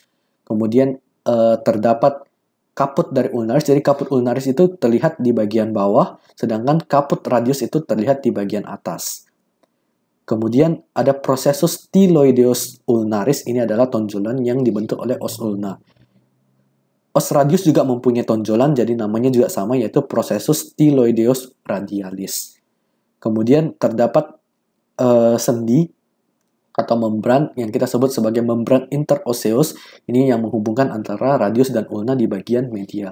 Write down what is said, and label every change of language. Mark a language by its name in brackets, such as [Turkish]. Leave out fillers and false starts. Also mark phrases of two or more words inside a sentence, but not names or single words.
[Indonesian] Kemudian terdapat kaput dari ulnaris, jadi kaput ulnaris itu terlihat di bagian bawah, sedangkan kaput radius itu terlihat di bagian atas. Kemudian ada processus styloideus ulnaris, ini adalah tonjolan yang dibentuk oleh os ulna. Os radius juga mempunyai tonjolan, jadi namanya juga sama, yaitu processus styloideus radialis. Kemudian terdapat sendi atau membran yang kita sebut sebagai membran interosseus, ini yang menghubungkan antara radius dan ulna di bagian medial.